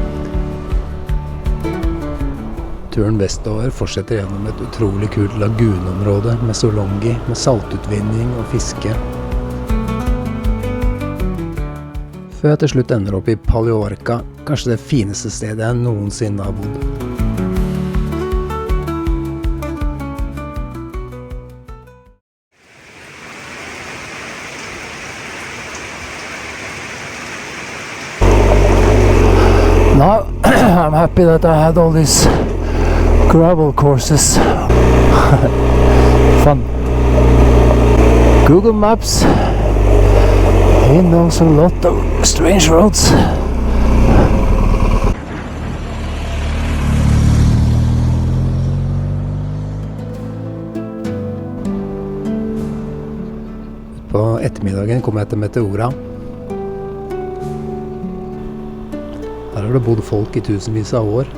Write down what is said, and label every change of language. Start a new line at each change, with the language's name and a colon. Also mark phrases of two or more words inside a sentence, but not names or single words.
Norwegian: Turen vestover fortsetter gjennom et utrolig kult lagunområde med solongi, med saltutvinning og fiske. Før jeg til slutt ender opp i Paleorca, kanskje det fineste stedet jeg noensinne har bodd.
English: Now, I'm happy that I had all these gravel courses. Fun. Google Maps. He knows a lot of strange roads.
Norwegian: På ettermiddagen kom jeg til Meteora. Her har det bodd folk i tusenvis av år.